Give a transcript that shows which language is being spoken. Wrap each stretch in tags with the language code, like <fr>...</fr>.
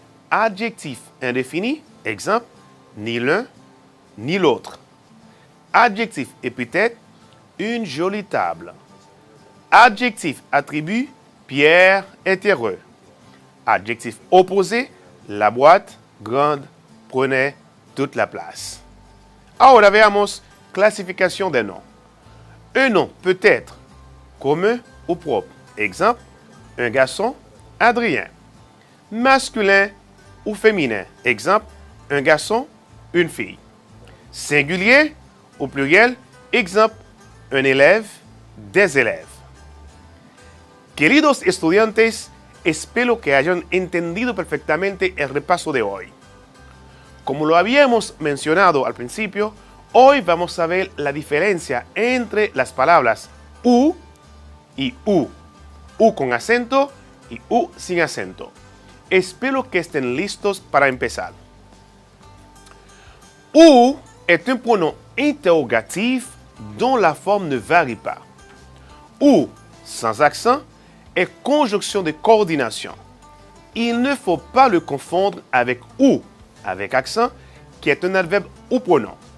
<fr>Adjectif indéfini. Exemple, ni l'un ni l'autre. Adjectif épithète. Une jolie table. Adjectif attribut. Pierre est heureux. Adjectif opposé. La boîte grande prenait toute la place.</fr> <es>Ahora veamos clasificación</es> <fr>des noms. Un nom peut être commun ou propre. Exemple, un garçon, Adrien. Masculin ou féminin. Exemple, un garçon, une fille. Singulier ou pluriel. Exemple, un élève, des élèves.</fr> <es>Queridos estudiantes, espero que hayan entendido perfectamente el repaso de hoy. Como lo habíamos mencionado al principio, hoy vamos a ver la diferencia entre las palabras U y U. U con acento y U sin acento. Espero que estén listos para empezar.</es> <fr>U est un pronom interrogatif dont la forme ne varie pas. U sans accent est conjonction de coordination. Il ne faut pas le confondre avec ou avec accent, qui est un adverbe ou pronom.</fr>